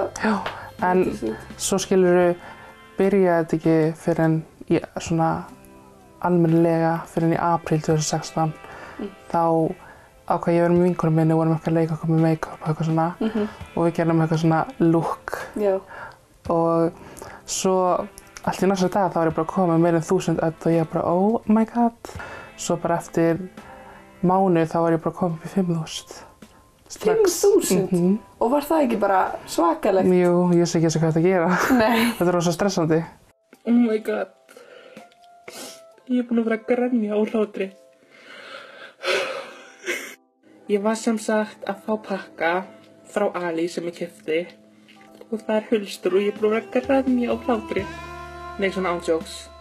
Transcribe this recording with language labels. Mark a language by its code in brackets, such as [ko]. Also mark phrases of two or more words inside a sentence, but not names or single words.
[is] Já, en svo skiluru byrjaði þetta ekki fyrir en svona almennilega fyrir en í apríl 2016. Þá ákvað ég að vera með vinkonum minni og vorum eitthvað að leika okkur með make-up og eitthvað svona og við gerðum eitthvað svona look. Já. Og svo allt í næsta dag þá var ég bara að koma með meira en 1000 ödd og ég bara [en] oh my god. [is] Svo bara eftir mánuð þá var ég bara að koma upp í 5000. 5000? Og var það ekki bara svakalegt? Jú, ég sé ekki hvað þetta að gera. Nei. Þetta er rosa stressandi. [en] Oh my god. [is] Ég er búin að vera að grenja á hlátri. Ég var sem sagt að fá pakka frá Ali sem ég keypti og það er hulstur og ég er búin að vera að grenja á hlátri. Nei, svona ándjóks.